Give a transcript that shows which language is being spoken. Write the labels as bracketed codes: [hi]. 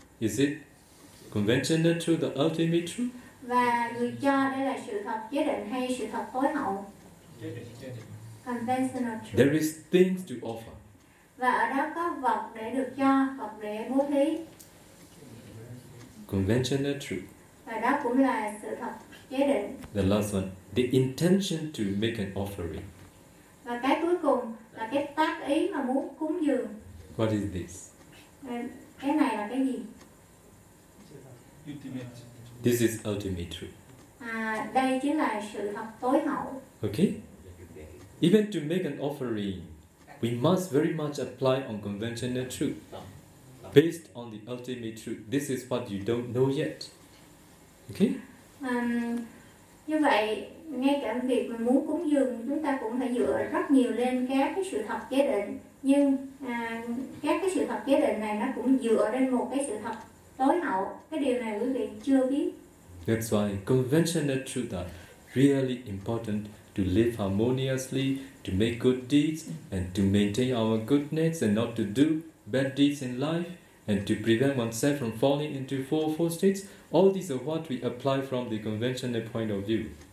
[en] Is it conventional truth, the ultimate truth? [vi] Và người cho đây là sự thật chế định hay sự thật tối hậu? [en] Conventional truth. There is things to offer. [vi] Và ở đó có vật để được cho, vật để bố thí. [en] Conventional truth. [vi] Và đó cũng là sự thật chế định. [en] The last one, the intention to make an offering. [vi] Và cái cuối cùng là cái tác ý mà muốn cúng dường. [en] What is this? [vi] Cái này là cái gì? [en] Ultimate. This is ultimate truth. [vi] À, đây chính là sự thật tối hậu. [en] Okay? Even to make an offering, we must very much apply on conventional truth. Based on the ultimate truth. This is what you don't know yet. Okay? [vi] Như vậy, ngay cả việc mà muốn cúng dường chúng ta cũng phải dựa rất nhiều lên các cái sự thật chế định, nhưng các cái sự thật chế định này nó cũng dựa lên một cái sự thật tối hậu, cái điều này quý vị chưa biết. [en] That's why conventional truth are really important to live harmoniously, to make good deeds and to maintain our goodness and not to do bad deeds in life and to prevent oneself from falling into fourfold states. All these are what we apply from the conventional point of view.